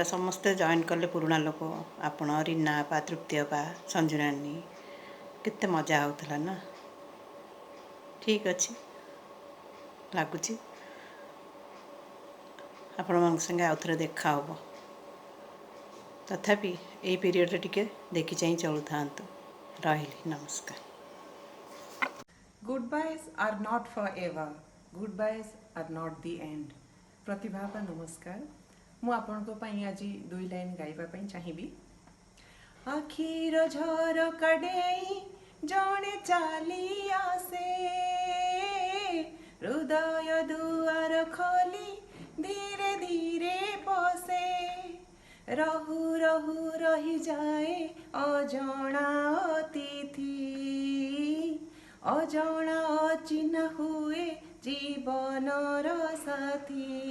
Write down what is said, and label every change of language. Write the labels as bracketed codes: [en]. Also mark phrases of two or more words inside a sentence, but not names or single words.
[or] ସମସ୍ତେ ଜଏନ୍ କଲେ, ପୁରୁଣା ଲୋକ, ଆପଣ, ରୀନା ଆପା, ତୃପ୍ତି ଆପା, ସଞ୍ଜୁ ନାନୀ, କେତେ ମଜା ହେଉଥିଲା ନା। ଠିକ୍ ଅଛି, ଲାଗୁଛି ଆପଣମାନଙ୍କ ସାଙ୍ଗେ ଆଉ ଥରେ ଦେଖା ହେବ। ତଥାପି ଏଇ ପିରିୟଡ଼ରେ ଟିକେ ଦେଖି ଚାହିଁ ଚଳୁଥାନ୍ତୁ। ରହିଲି, ନମସ୍କାର। [en] Goodbyes are not forever. Goodbyes are not the end. [or] ପ୍ରତିଭା ଆପା ନମସ୍କାର। ମୁଁ ଆପଣଙ୍କ ପାଇଁ ଆଜି 2 ଲାଇନ୍ ଗାଇବା ପାଇଁ ଚାହିଁବି। ଆଖିର ଝରକା ଡେଇଁ ଜଣେ ଚାଲି ଆସେ, ହୃଦୟ ଦୁଆର ଖୋଲି ଧୀରେ ଧୀରେ ପଶେ, ରହୁ ରହୁ ରହିଯାଏ ଅଜଣା ଅତିଥି, ଅଜଣା ଅଚିହ୍ନା ହୁଏ ଜୀବନର ସାଥୀ।